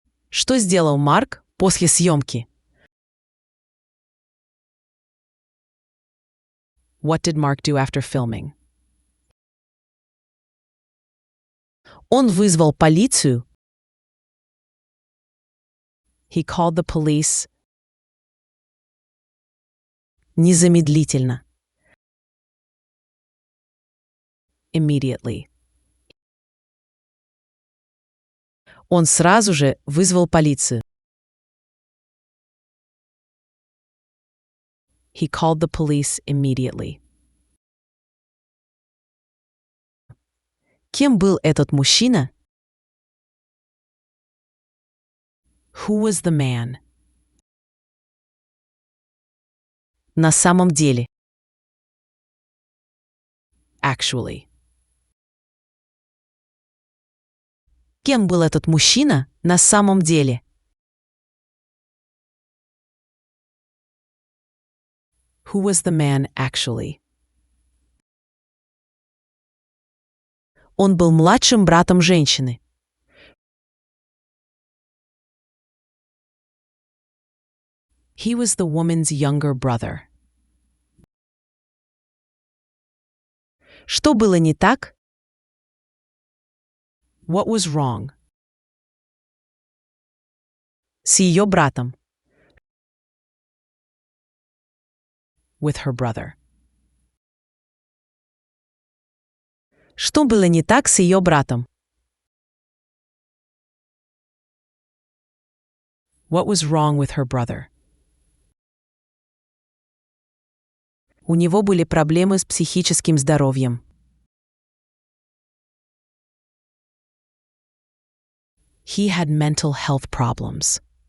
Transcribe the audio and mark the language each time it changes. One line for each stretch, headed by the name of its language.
Russian: Что сделал Марк после съемки?
English: What did Mark do after filming?
Russian: Он вызвал полицию.
English: He called the police
Russian: Незамедлительно.
English: immediately.
Russian: Он сразу же вызвал полицию.
English: He called the police immediately.
Russian: Кем был этот мужчина?
English: Who was the man?
Russian: На самом деле.
English: Actually.
Russian: Кем был этот мужчина на самом деле?
English: Who was the man actually?
Russian: Он был младшим братом женщины.
English: He was the woman's younger brother.
Russian: Что было не так?
English: What was wrong?
Russian: С ее братом.
English: With her brother.
Russian: Что было не так с ее братом?
English: What was wrong with her brother?
Russian: У него были проблемы с психическим здоровьем.
English: He had mental health problems.